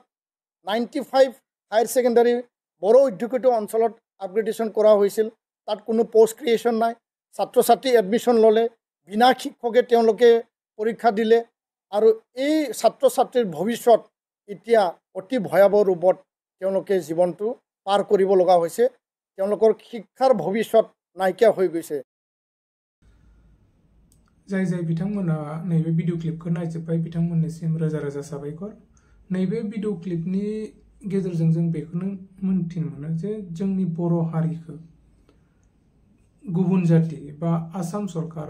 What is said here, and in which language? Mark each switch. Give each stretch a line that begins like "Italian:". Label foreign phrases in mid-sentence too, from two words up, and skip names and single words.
Assamese: 95
English: Higher Secondary
Assamese: বড়ো অধ্যুষিত অঞ্চলত আপগ্ৰেডেশ্যন কৰা হৈছিল তাত কোনো
English: post creation
Assamese: নাই ছাত্ৰ ছাত্ৰী এডমিশ্যন ল'লে বিনা শিক্ষকে তেওঁলোকে পৰীক্ষা দিলে আৰু এই ছাত্ৰ ছাত্ৰীৰ ভৱিষ্যত এতিয়া অতি ভয়াৱহ ৰূপত তেওঁলোকে জীৱনটো পাৰ কৰিব লগা হৈছে তেওঁলোকৰ শিক্ষাৰ ভৱিষ্যত নাইকিয়া হৈ গৈছে
Bodo: जाय जाय बिथांमोना नैबे भिडिअ क्लिपखौ नायजोब्बाय बिथांमोननिसिम रोजा रोजा साबायखर नैबे भिडिअ क्लिपनि गेजेरजों जों बेखौनो मोनथिनो मोनो जे जोंनि बर' हारिखौ गुबुन जाति बा आसाम सरकार